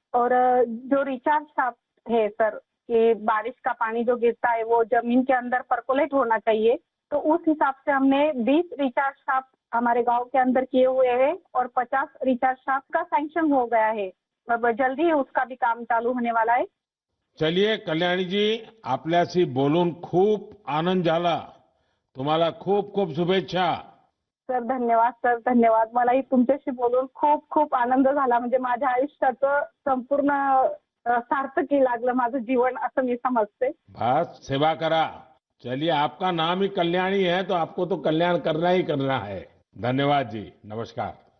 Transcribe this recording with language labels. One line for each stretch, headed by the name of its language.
Hindi: और जो recharge shaft है सर, कि बारिश का पानी जो गिरता है वो जमीन के अंदर परकोलेट होना चाहिए, तो उस हिसाब से हमने 20 रिचार्ज शाफ्ट हमारे गांव के अंदर किए हुए हैं और 50 रिचार्ज शाफ्ट का सैंक्शन हो गया है। अब जल्दी ही उसका भी काम चालू होने वाला है। चलिए
Marathi: कल्याणी जी, आपल्याशी बोलून खूप आनंद झाला. तुम्हाला खूप खूप शुभेच्छा. सर धन्यवाद, सर धन्यवाद. मलाही तुमच्याशी बोलून खूप खूप आनंद झाला. म्हणजे माझ्या आयुष्याचं संपूर्ण सार्थकी लागलं माझं जीवन, असं मी समजते. बस सेवा करा.
Hindi: चलिए, आपका नाम ही कल्याणी है तो आपको तो कल्याण करना ही करना है. धन्यवाद जी, नमस्कार.